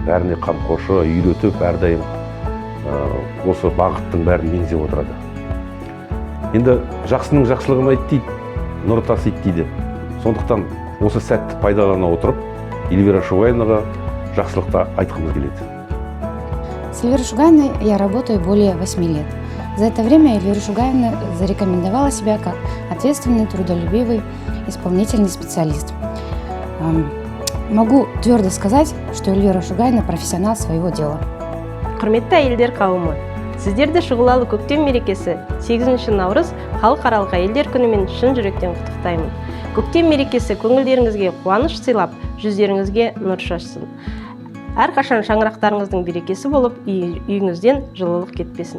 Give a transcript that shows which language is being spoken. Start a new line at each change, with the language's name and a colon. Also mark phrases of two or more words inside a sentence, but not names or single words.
Kazakh: Бәріне қамқоршы, үйретіп, әрдайым осы бағыттың бәрін меңзеп отырады. Енді жақсының жақсылығын айт дейді, нұр тасиды дейді. Сондықтан осы сәтті пайдалана отырып, Эльвира Шугаевнаға жақсылықта айтқымыз келеді.
Russian: С Эльвирой Шугаевной я работаю более 8 лет. За это время Эльвира Шугаевна зарекомендовала себя как ответственный, трудолюбивый, исполнительный специалист. Могу твердо сказать, что Эльвира Шугаевна профессионал своего дела.
Kazakh: Құрметті әйелдер қауымы, сіздерді шұғылалы көктем мерекесі 8 наурыз халықаралық әйелдер күнімен шын жүректен құттықтаймын. Көктем мерекесі көңілдеріңізге қуаныш сыйлап, жүздеріңізге нұр шашсын. Әрқашан шаңырақтарыңыздың берекесі болып, үйіңізден жылылық кетпесін.